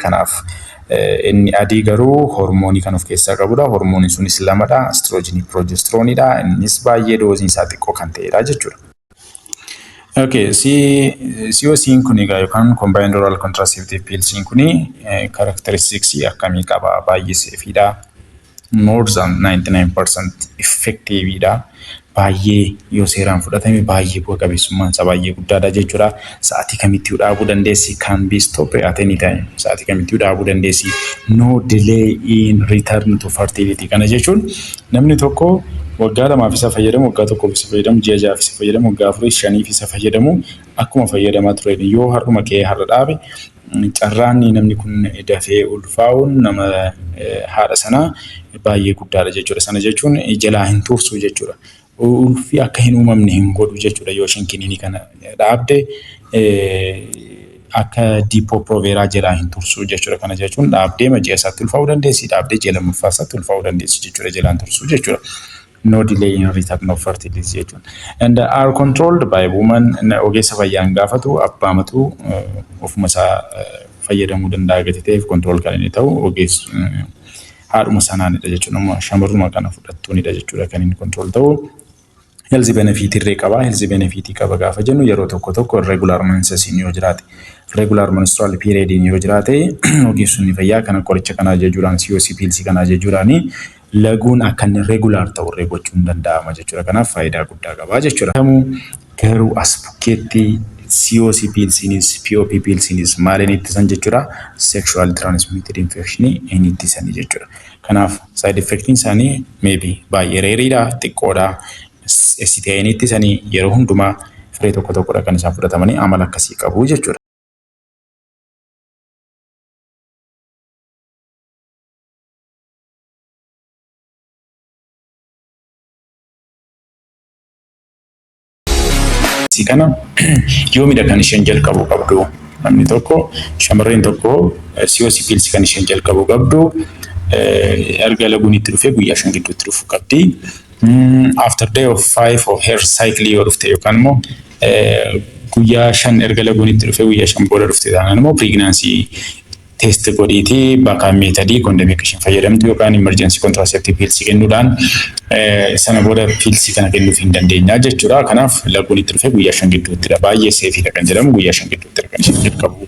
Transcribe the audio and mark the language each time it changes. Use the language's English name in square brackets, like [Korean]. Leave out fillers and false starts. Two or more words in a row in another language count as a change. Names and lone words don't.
[Oromo] Kanaaf inni adii garuu hormoonii kan of keessaa qabudha. Hormooniin sunis lamadha. Estrogenii progesteronidha. Innis baay'ee dooziin isaa xiqqoo kan ta'edha jechuudha. Okay, COC'n kun egaa yookaan [English] combined oral contraceptive pills'n [Oromo] kun characteristics akkamii qaba? Baay'ee seefiidha. [English] More than 99% effective dha. [Oromo] Baay'ee yoo seeraan fudhatame baay'ee bu'a qabeessummaan isaa baay'ee guddaadha jechuudha. Sa'aatii kamitti dhaabuu dandeessi? [English] Can be stopped at any time. [Oromo] Sa'aatii kamitti dhaabuu dandeessi? [English] No delay in return to fertility. [Oromo] Kana jechuun namni tokko waggaa lamaaf isa fayyadamu, waggaa tokkoof isa fayyadamu, ji'a ja'aaf isa fayyadamu, waggaa afurii shaniif isa fayyadamu akkuma fayyadamaa ture yoo har'uma kee har'a dhaabe carraan namni kun dafee ulfaa'uun nama haadha sanaa baay'ee guddaadha jechuudha. Sana jechuun jalaa hin tursu jechuudha. Ulfi akka hin uumamne hin godhu jechuudha yoo isheen kiniinii kana dhaabde akka diipoo-pirooveeraa jalaa hin tursu jechuudha. Kana jechuun dhaabdee ji'a isaatti ulfaa'uu dandeessi, dhaabdee ji'a lammaffaa isaatti ulfaa'uu dandeessi jechuudha jalaan tursu jechuudha. [English] No delay in return of fertility jechuudha. And are controlled by woman. [Oromo] Ogeessa fayyaan gaafatu abbaamatu ofuma isaa fayyadamuu danda'a gati ta'eef control kan inni ta'u ogeessu haadhuma sanaanidha jechuudha. Shamarruma kana fudhattuunidha jechuudha kan inni control ta'u. [English] Health benefit [Oromo] irree qaba. [English] Health benefit [Oromo] qaba gaafa jennu yeroo tokko [English] regular menses [Oromo] yoo jiraate, [English] regular menstrual period [Oromo] yoo jiraate ogeessonni fayyaa kana qoricha kana jechuudhaan [English] COC pills [Oromo] kana jechuudhaan laguun akka inni regular ta'u irree gochuun danda'ama jechuudha. Kanaaf faayidaa guddaa qaba jechuudha. Garuu as bukkeetti [English] COC pillsiinis POP pillsiinis [Oromo] maaliin ittisan jechuudha? [English] Sexual transmitted infection in [Oromo] ittisanii jechuudha. Kanaaf [English] side effect [Oromo] isaanii maybe baay'ee reeriidha, xiqqoodha. STI'n ittisanii yeroo hundumaa firee tokkodha kan isaan fudhatamanii amala akkasii qabu jechuudha. Kana yoomidha kan isheen jalqabuu qabdu. Namni tokko shamarreen tokko [English] COC pills [Oromo] kan isheen jalqabuu qabdu erga laguun itti dhufee guyyaa 5 gidduutti dhufuu qabdi. [English] After day of 5 of her cycle [Oromo] yoo dhufte yookaan immoo guyyaa 5 erga laguun itti dhufee guyyaa 5 booda dhufte taanaan immoo [English] pregnancy test [Oromo] godhiiti bakka meetadii kondomiikashin fayyadamtu yookaan [English] emergency contraceptive pills [Oromo] kennuudhaan sana booda pills kana kennuuf hin dandeenya jechuudha. Kanaaf laguun itti dhufee guyyaa 5 gidduuttidha. Baay'ee seefiidha kan jedhamu guyyaa 5 gidduuttidha kan isheen jalqabu.